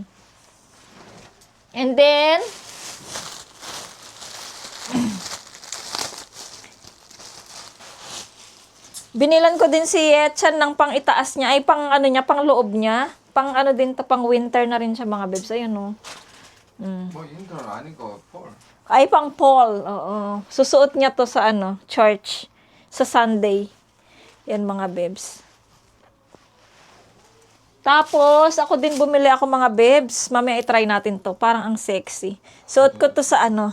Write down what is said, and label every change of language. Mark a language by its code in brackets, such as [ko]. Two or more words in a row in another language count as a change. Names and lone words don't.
[en] And then, [tl] binilan ko din si Yetchan ng pang itaas niya. Ay, pang ano niya, pang loob niya. Pang ano din to, pang winter na rin siya mga bebs. Ayan o. [ko] 뭐 인터는 아니고 폴. [tl] Ay, pang fall. Oo. Susuot niya to sa ano, church. Sa Sunday. Yan mga bebs. Tapos, ako din bumili ako mga bebs. Mamaya i-try natin to. Parang ang sexy. Suot ko to sa ano.